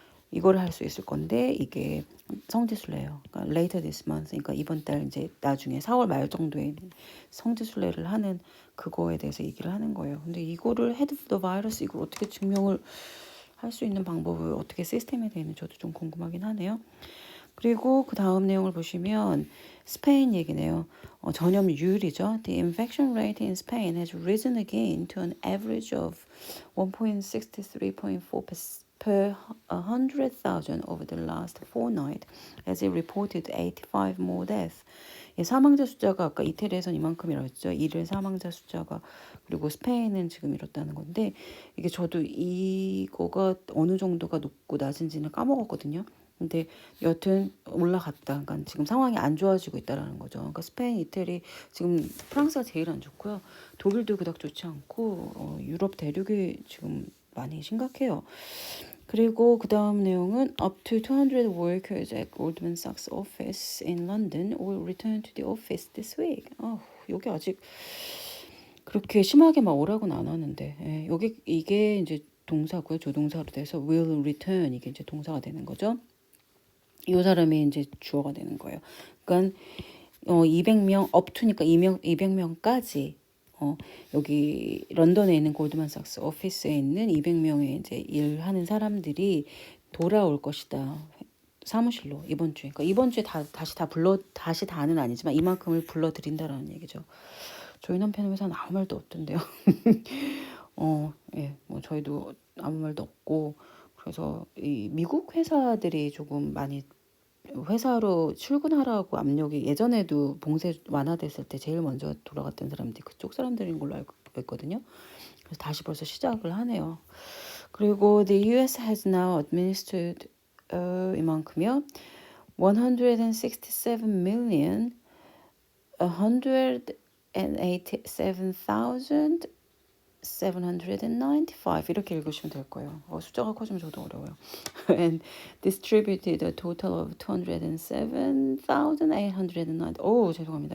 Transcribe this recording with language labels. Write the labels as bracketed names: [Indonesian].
[Korean] 이거를 할 수 있을 건데 이게 성지순례예요. 그러니까 [English] later this month, [Korean] 그러니까 이번 달 이제 나중에 4월 말 정도에 성지순례를 하는 그거에 대해서 얘기를 하는 거예요. 근데 이거를 [English] head of the virus [Korean] 이걸 어떻게 증명을 할 수 있는 방법을 어떻게 시스템에 되어 있는지 저도 좀 궁금하긴 하네요. 그리고 그 다음 내용을 보시면 스페인 얘기네요. 전염률이죠. [English] The infection rate in Spain has risen again to an average of 1.63.4 per 100,000 over the last fortnight, as it reported 85 more deaths. [Korean] 사망자 숫자가 아까 이태리에선 이만큼이라고 했죠. 일일 사망자 숫자가. 그리고 스페인은 지금 이렇다는 건데 이게 저도 이거가 어느 정도가 높고 낮은지는 까먹었거든요. 근데 여튼 올라갔다. 그러니까 지금 상황이 안 좋아지고 있다라는 거죠. 그러니까 스페인, 이태리, 지금 프랑스가 제일 안 좋고요. 독일도 그닥 좋지 않고 유럽 대륙이 지금 많이 심각해요. 그리고 그 다음 내용은 [English] up to 200 workers at Goldman Sachs office in London will return to the office this week. [Korean] 여기 아직 그렇게 심하게 막 오라고는 안 하는데 여기 이게 이제 동사고요. 조동사로 돼서 will return 이게 이제 동사가 되는 거죠. 이 사람이 이제 주어가 되는 거예요. 그러니까 200명 up to니까 200명까지 여기 런던에 있는 골드만삭스 오피스에 있는 200명의 이제 일하는 사람들이 돌아올 것이다. 사무실로 이번 주에. 그러니까 이번 주에 다시 다는 아니지만 이만큼을 불러드린다라는 얘기죠. 저희 남편 회사는 아무 말도 없던데요. 예, 뭐 저희도 아무 말도 없고 그래서 이 미국 회사들이 조금 많이 회사로 출근하라고 압력이 예전에도 봉쇄 완화됐을 때 제일 먼저 돌아갔던 사람들이 그쪽 사람들인 걸로 알고 있거든요. 그래서 다시 벌써 시작을 하네요. [English] 그리고 the US has now administered [Korean] 이만큼이요. 167 million 187,000 795 이렇게 읽으시면 될 거예요. 숫자가 커지면 저도 어려워요. [English] And distributed a total of 207,809. [Korean] 오, 죄송합니다.